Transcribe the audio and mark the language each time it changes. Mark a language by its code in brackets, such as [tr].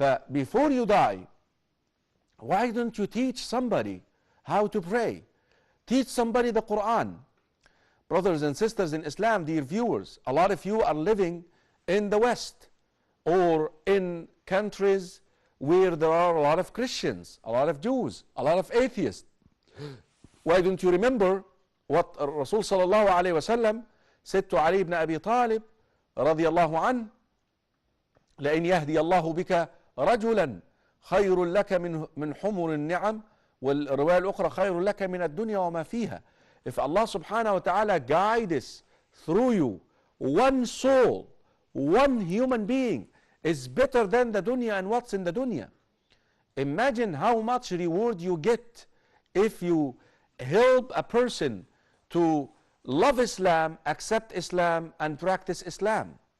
[en] Before you die, why don't you teach somebody how to pray? Teach somebody the Quran. Brothers and sisters in Islam, dear viewers, a lot of you are living in the West or in countries where there are a lot of Christians, a lot of Jews, a lot of atheists. Why don't you remember what Rasul sallallahu alayhi wasallam said to Ali ibn Abi Talib radiyallahu anhu: [ar] لَإِنْ يَهْدِيَ اللَّهُ بِكَ رَجُلًا خَيْرٌ لَكَ مِنْ حُمُرِ النِّعَمِ والرواية الأخرى خَيْرٌ لَكَ مِنَ الدُّنْيا وَمَا فِيهَا. [en] If Allah subhanahu wa ta'ala guides through you one soul, one human being, is better than the dunya and what's in the dunya. Imagine how much reward you get if you help a person to love Islam, accept Islam, and practice Islam.